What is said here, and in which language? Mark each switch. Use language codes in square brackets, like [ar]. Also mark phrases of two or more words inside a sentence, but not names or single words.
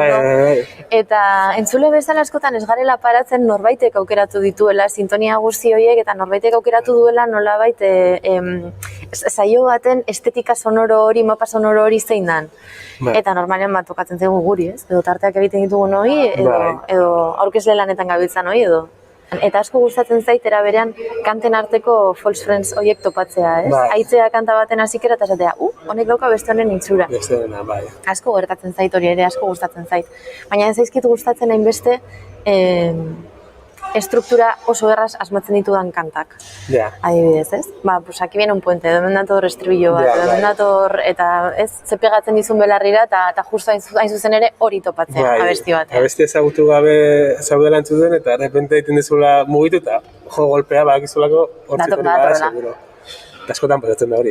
[eu] Eta entzule bezala askotan ez garela paratzen norbaitek aukeratu dituela sintonia guzti horiek eta norbaitek aukeratu duela nolabait saio baten estetika sonoro hori, mapa sonoro hori zein dan. Eta normalean bat tokatzen zaigu guri, ez? Edo tarteak egiten ditugun hori, edo aurkezle lanetan gabiltzan hori, edo. Eta asko gustatzen zait era berean kanten arteko [en] false friends [eu] horiek topatzea, ez? Aitzea kanta baten hasikera eta esatea, honek dauka beste honen itxura. Beste honena, bai. Asko gertatzen zait hori ere, asko gustatzen zait. Baina ez zaizkit gustatzen hainbeste estruktura oso erraz asmatzen ditudan kantak. Adibidez, ez? [es] Pues aquí viene un puente, [eu] hemen dator estribillo bat, hemen dator, eta ez, zepegatzen dizun belarrira, eta justo hain zuzen ere hori topatzea, abesti bat. Abesti ezagutu gabe zaudela entzuten, eta errepente egiten dizula mugitu, eta jo golpea bakizulako hortzik hori bada, seguro. Eta askotan pasatzen da hori,